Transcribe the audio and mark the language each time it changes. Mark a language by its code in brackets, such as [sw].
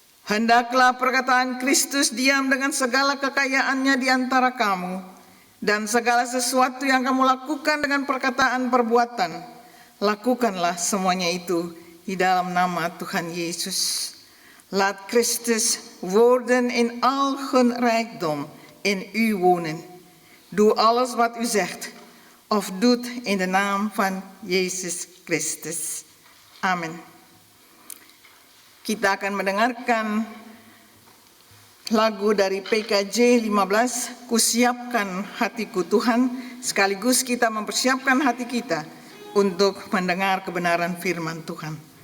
[id] Hendaklah perkataan Kristus diam dengan segala kekayaannya di antara kamu, dan segala sesuatu yang kamu lakukan dengan perkataan perbuatan, lakukanlah semuanya itu di dalam nama Tuhan Yesus. [nl] Laat Christus woorden in al hun rijkdom in u wonen. Doe alles wat u zegt of doet in de naam van Yesus Christus. [id] Amin. Kita akan mendengarkan lagu dari PKJ 15, Kusiapkan Hatiku Tuhan, sekaligus kita mempersiapkan hati kita untuk mendengar kebenaran firman Tuhan.